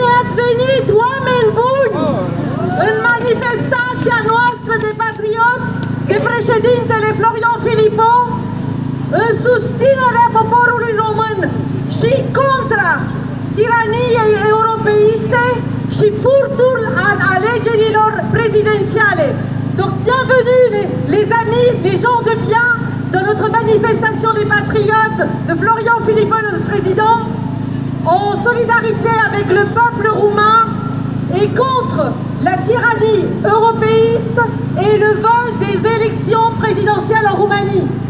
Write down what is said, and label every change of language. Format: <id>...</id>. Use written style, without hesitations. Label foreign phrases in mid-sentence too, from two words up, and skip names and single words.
<ro>ați venit, oameni buni, în manifestația noastră de patrioți, de președintele Florian Philippot, în susținerea poporului român și contra tiraniei europeiste și furtul al alegerilor prezidențiale.</ro> <fr>Donc bienvenue les amis, les gens de bien, dans notre manifestation des patriotes de Florian Philippot, le président, en solidarité avec le peuple roumain et contre la tyrannie européiste et le vol des élections présidentielles en Roumanie.</fr>